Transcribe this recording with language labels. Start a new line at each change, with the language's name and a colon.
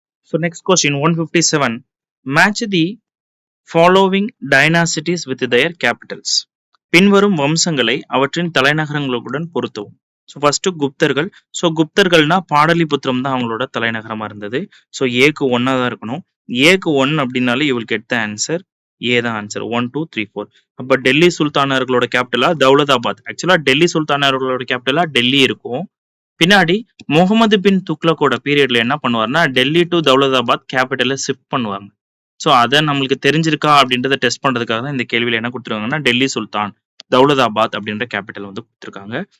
English: So next question 157. Match the following dynasties with their capitals.
Tamil: பின்வரும் வம்சங்களை அவற்றின் தலைநகரங்களுடன் பொருத்தவும். So first குப்தர்கள். So குப்தர்கள்னா Pataliputra தான் அவங்களோட தலைநகரமா இருந்தது. ஸோ ஏக்கு 1 தான் இருக்கணும். ஏக்கு 1 அப்படின்னாலே
English: you will get the answer.
Tamil: ஏ தான் ஆன்சர். 1, 2, 3, 4. அப்ப டெல்லி சுல்தானர்களோட கேபிட்டலா தௌலதாபாத். ஆக்சுவலா டெல்லி சுல்தானர்களோட கேபிட்டலா டெல்லி இருக்கும். பின்னாடி முகமது பின் துக்ளக்கோட பீரியட்ல என்ன பண்ணுவார்னா டெல்லி டு தௌலதாபாத் கேபிட்டலை ஷிஃப்ட் பண்ணுவாங்க. ஸோ அதை நம்மளுக்கு தெரிஞ்சிருக்கா அப்படின்றத டெஸ்ட் பண்றதுக்காக தான் இந்த கேள்வியில என்ன கொடுத்துருக்காங்கன்னா டெல்லி சுல்தான் தௌலதாபாத் அப்படின்ற கேபிட்டல் வந்து கொடுத்துருக்காங்க.